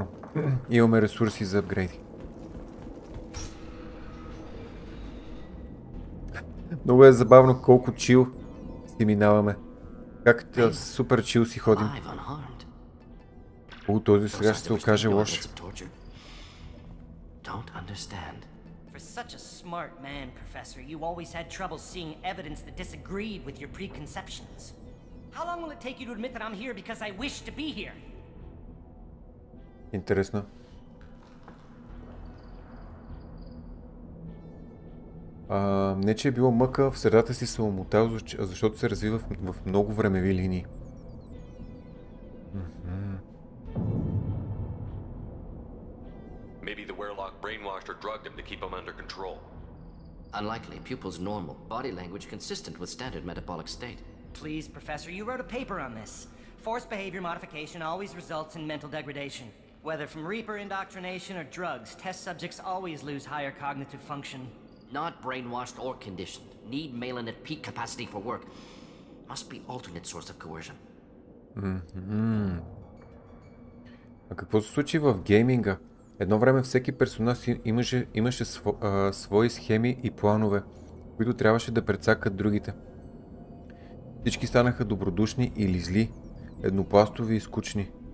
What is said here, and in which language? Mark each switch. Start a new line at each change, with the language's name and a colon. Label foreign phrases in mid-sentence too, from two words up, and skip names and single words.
Bulgarian: Имаме ресурси за апгрейди. Много е забавно колко чил си минаваме. Как супер чил си ходим. Този сега ще се окаже лош.
English: For such a smart man, Professor, you always had trouble seeing evidence that disagreed with your preconceptions. How long will it take you to admit that I'm here because I wish to be here?
Bulgarian: Интересно. Не, че е било мъка, в средата си се омотал, защото се развива в много времеви линии.
English: Maybe the werewolf brainwashed or drugged him to keep him under control. Unlikely. Pupil's normal. Body language consistent with standard metabolic state. Please, Professor, you wrote a paper on this. Forced behavior modification always results in mental degradation. Whether from Reaper indoctrination or drugs, test subjects always lose higher cognitive function. Not brainwashed or conditioned. Need Malin at peak capacity for work. Must be alternate source of coercion.
Bulgarian: А какво се случи в гейминга? Едно време всеки персонаж имаше свои схеми и планове, които трябваше да прецакат другите. Всички станаха добродушни или зли, еднопластови и скучни.